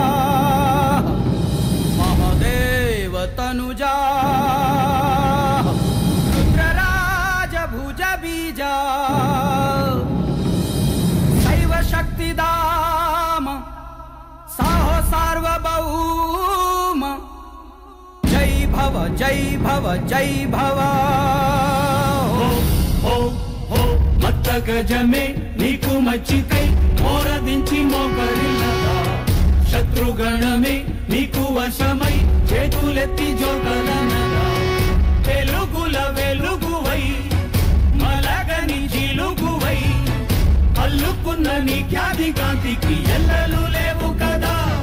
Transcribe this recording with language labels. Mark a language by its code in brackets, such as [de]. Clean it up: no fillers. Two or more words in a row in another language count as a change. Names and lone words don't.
[sa] महादेव तनुजा रुद्रराज भुज बीजा शैव शक्तिदाम साहो सार्वभौम जय भव जय भव जय भव [te] గజమే నీకు మచ్చికై మోరదించి మోకరిల్లదా శత్రుగణమే నీకు వశమై చేతులెత్తి జోకలనదా వెలుగుల వెలుగువై మలగని జిలుగువై అల్లుకున్న నీ ఖ్యాతి కాంతికి ఎల్లలు లేవు కదా